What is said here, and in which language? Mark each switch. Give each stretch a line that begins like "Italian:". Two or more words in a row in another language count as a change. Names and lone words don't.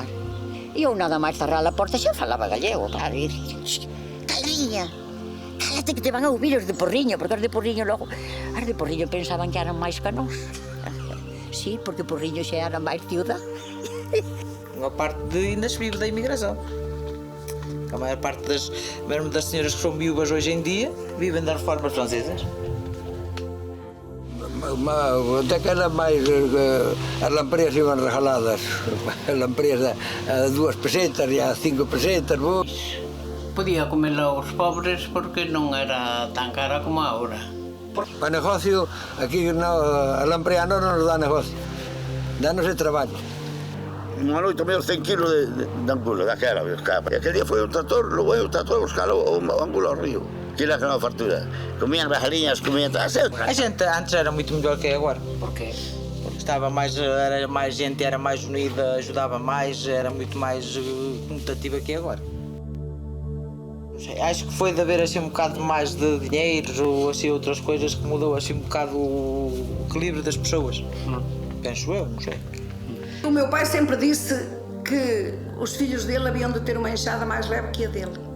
Galician: E eu nada máis cerrar a porta xa falaba gallego. Claro, e dicía, calriña, cálate que te van a ouvir os de Porriño, porque os de Porriño pensaban que eran máis que nós. Sí, porque Porriño xa era máis ciudad.
Portuguese: Unha parte ainda se vive da imigração. A maior parte mesmo das senhoras que são viúvas hoje em dia vivem das reformas francesas.
Galician: Até que era máis, as lampreas iban regaladas, as lampreas a 2 pesetas e a 5 pesetas. Podía comela os pobres porque non era tan cara como agora. Para negocio, aquí a lamprea non nos dá negocio, danos de traballo. Unha noite medio 100 kilos de angulo, daquela, e aquel día foi o trator, logo o trator a buscar o angulo ao río. Que era aquela fartura. Comían as galiñas, comían todas. A xente antes era moito mellor que agora. Por qué? Porque era máis gente, era máis unida, ajudava máis,
Portuguese: era muito mais comutativa que agora. Não sei, acho que foi de haver assim um bocado mais de dinheiro ou assim outras coisas que mudou assim um bocado o equilíbrio das pessoas. Penso eu, não sei. O meu pai sempre disse que os filhos dele haviam de ter uma enxada mais leve que a dele.